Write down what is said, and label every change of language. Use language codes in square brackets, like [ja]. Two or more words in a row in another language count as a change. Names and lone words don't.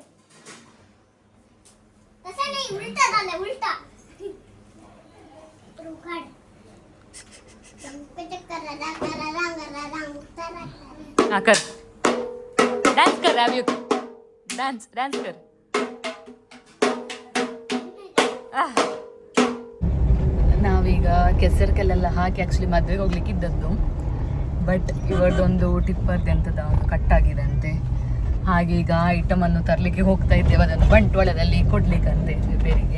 [mr] तसा नाही, उलटा झाला, उलटा. [hi] हाँ कर डांस कर अभियुक्त. डांस कर. [kn] ನಾವೀಗ ಕೆಸರು ಕಲ್ಲೆಲ್ಲ ಹಾಕಿ ಆ್ಯಕ್ಚುಲಿ ಮದುವೆಗೆ ಹೋಗ್ಲಿಕ್ಕೆ ಇದ್ದದ್ದು, ಬಟ್ ಇವರದೊಂದು ಟಿಪ್ಪರ್ದು ಎಂಥದ ಒಂದು ಕಟ್ಟಾಗಿದೆ ಅಂತೆ. ಹಾಗೆ ಈಗ ಐಟಮನ್ನು ತರಲಿಕ್ಕೆ ಹೋಗ್ತಾ ಇದ್ದೇವೆ, ಅದನ್ನು ಬಂಟ್ವಾಳದಲ್ಲಿ ಕೊಡ್ಲಿಕ್ಕಂತೆ ರಿಪೇರಿಗೆ.